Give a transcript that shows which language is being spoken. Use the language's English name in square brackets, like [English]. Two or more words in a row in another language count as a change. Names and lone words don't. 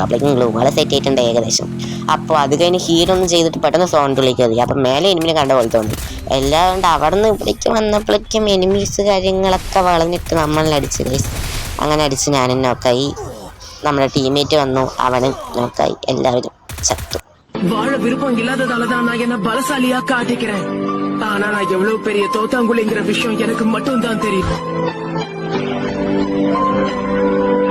[Malayalam] അപ്പോഴേക്കും [English] glue wall [Malayalam] സെറ്റ് ആയിട്ടുണ്ട് ഏകദേശം. അപ്പോൾ അത് കഴിഞ്ഞ് ഹീലൊന്നും ചെയ്തിട്ട് പെട്ടെന്ന് സോണിലേക്ക് കയറി. അപ്പം മേലെ എനിമിനെ കണ്ട പോലെ തോന്നി. എല്ലാം കൊണ്ട് അവിടെ നിന്ന് ഇവിടേക്ക് വന്നപ്പോഴേക്കും എനിമീസ് കാര്യങ്ങളൊക്കെ വളഞ്ഞിട്ട് നമ്മളടിച്ച് ഗൈസ്. അങ്ങനെ അടിച്ച് ഞാനും നോക്കായി. നമ്മുടെ ടീമേറ്റ് വന്നു, അവനും നോക്കായി. എല്ലാവരും ചത്തു. [Tamil] வாழ விருப்பம் இல்லாததாலதான் நான் என்ன பலசாலியா காட்டிக்கிறேன். ஆனா நான் எவ்வளவு பெரிய தோத்தாங்குழிங்கிற விஷயம் எனக்கு மட்டும் தான் தெரியும்.